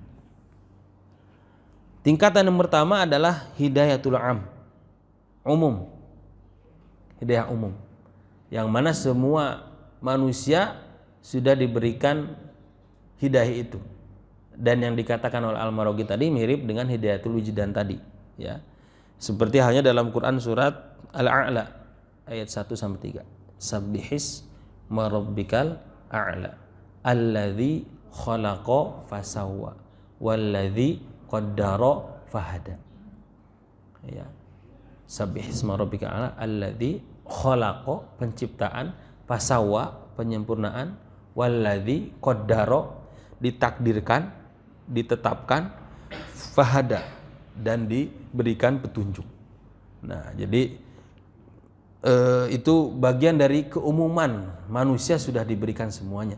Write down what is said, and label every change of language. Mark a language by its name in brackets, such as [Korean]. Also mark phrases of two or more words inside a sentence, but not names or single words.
[Indonesian] Tingkatan yang pertama adalah [Arabic] هداية العام, [Indonesian] umum, hidayah umum, yang mana semua manusia sudah diberikan hidayah itu. Dan yang dikatakan oleh Al-Maraghi tadi mirip dengan [Arabic] هداية الوجدان [Indonesian] tadi ya. Seperti halnya dalam Quran surat Al-A'la ayat 1-3. [Arabic] سبح اسم ربك الأعلى الذي خلق فسوى والذي قدر فهدى. Ya. سبح اسم ربك الأعلى الذي خلق, [Indonesian] penciptaan, fasawwa, penyempurnaan, [Arabic] والذي قدر, [Indonesian] ditakdirkan, ditetapkan, fahada, dan diberikan petunjuk. Nah, jadi itu bagian dari keumuman manusia sudah diberikan semuanya.